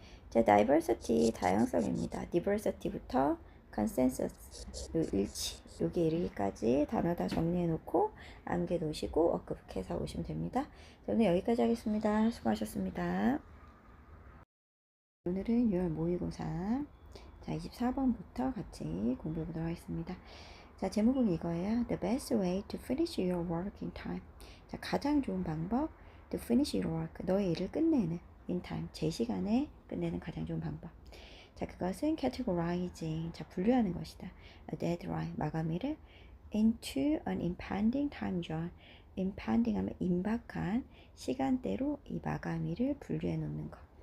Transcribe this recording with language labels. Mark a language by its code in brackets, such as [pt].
[ko] 자, diversity, 다양성입니다. diversity부터 consensus, 요 일치, 여기 이르기까지 단어 다 정리해 놓고 암기해 놓으시고 워크북해서 오시면 됩니다. 자, 오늘 여기까지 하겠습니다. 수고하셨습니다. 오늘은 6월 모의고사, 자, 24번부터 같이 공부해 보도록 하겠습니다. 자, 제목은 이거예요. [en] The best way to finish your work in time. [ko] 자, 가장 좋은 방법, [en] to finish your work, [ko] 너의 일을 끝내는, [en] in time, [ko] 제 시간에 끝내는 가장 좋은 방법. 자, 그것은 categorizing, 자, 분류하는 것이다. [en] A deadline, [ko] 마감일을 [en] into an impending time zone, [ko] impending 하면 임박한 시간대로 이 마감일을 분류해 놓는 것.